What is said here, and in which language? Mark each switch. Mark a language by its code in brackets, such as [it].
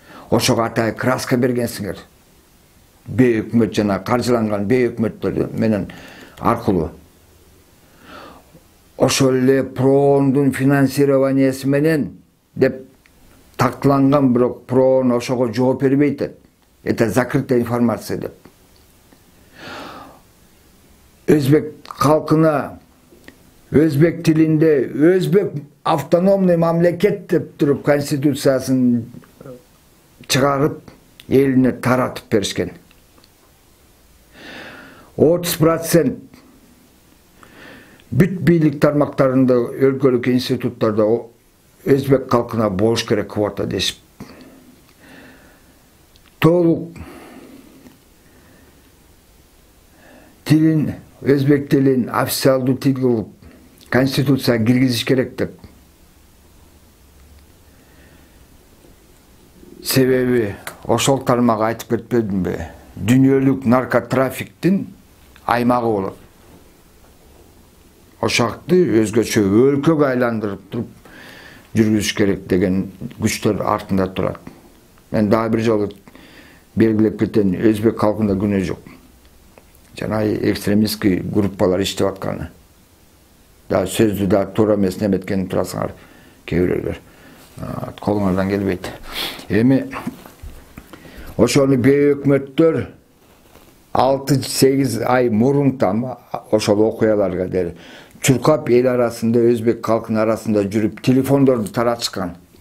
[ky] Ошого атай краска бергенсиңер. Бейөкмөт жана каржыланган бейөкмөттөр менен аркылуу. Ошол эле ПРООНдун финансированиясы менен деп тактыланган, бирок ПРООН ошого жооп бербейт. [ru] Это закрытая информация [ky] деп. Өзбек калкына өзбек тилинде өзбек автономный мамлекет деп туруп конституциясын чыгарып элине таратып беришкен. 30% бүт бийлик тармактарында, өлкөлүк институттарда өзбек калкына болуш керек квота дешип. Толук тилин, өзбек тилин официалдуу тил кылып конституцияга киргизиш керек деп. Себеби ошол тармак айтып кетпедимби? Дүйнөлүк наркотрафиктин аймагы болот. Ошакты өзгөчө өлкөгө айландырып туруп жүргүзүш керек деген күчтөр артында турат. Мен дагы бир жолу белгилеп кетем, өзбек калкында күнөө жок. Жана экстремистский группалар иштеп атканы. Да сөздү да туура эмес неметкенин турасыңар кээ бирөөлөр. Колуңардан келбейт. Эми ошону бейөкмөттөр 6-8 ай мурун там ошол окуяларга чуркап эл арасында, өзбек калкынын арасында жүрүп телефондорду таратышкан.